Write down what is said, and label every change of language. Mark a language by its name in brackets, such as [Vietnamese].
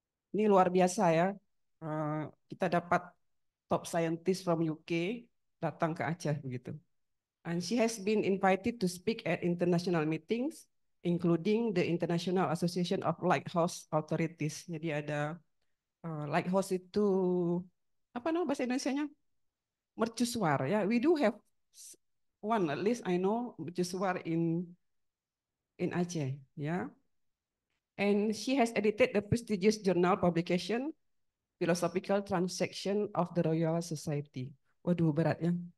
[Indonesian] Ini luar biasa ya. Kita dapat [English] top scientist from UK [Indonesian] datang ke Aceh begitu. [English] And she has been invited to speak at international meetings, including the International Association of Lighthouse Authorities. [Indonesian] Jadi ada lighthouse itu apa nama bahasa Indonesianya? Mercusuar ya. [English] We do have one, at least I know, mercusuar in Aceh ya. And she has edited the prestigious journal publication Philosophical Transaction of the Royal Society. [Indonesian] Waduh berat ya.